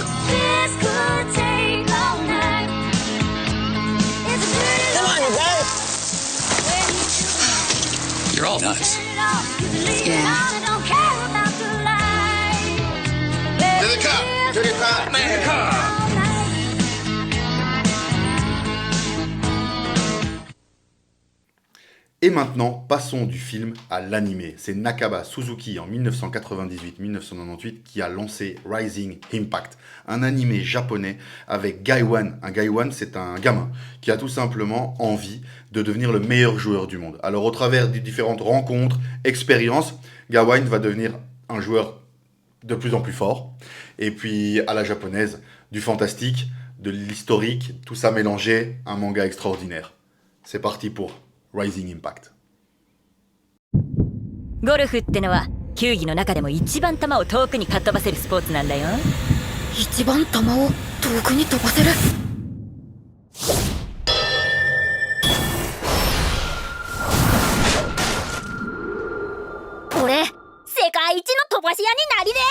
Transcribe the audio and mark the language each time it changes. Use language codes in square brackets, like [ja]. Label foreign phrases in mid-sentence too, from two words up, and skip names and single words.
[en] This could take all night. Come on, you guys. You're all nuts. Yeah. To the cup! To the cup! Man, come on. [fr] Et maintenant, passons du film à l'animé. C'est Nakaba Suzuki en 1998-1998 qui a lancé Rising Impact, un animé japonais avec Gaiwan. Un Gaiwan, c'est un gamin qui a tout simplement envie de devenir le meilleur joueur du monde. Alors au travers des différentes rencontres, expériences, Gaiwan va devenir un joueur de plus en plus fort. Et puis à la japonaise, du fantastique, de l'historique, tout ça mélangé, un manga extraordinaire. C'est parti pour Rising Impact. [ja] ゴルフってのは球技の中でも一番球を遠くにかっ飛ばせるスポーツなんだよ。一番球を遠くに飛ばせる。俺、世界一の飛ばし屋になりで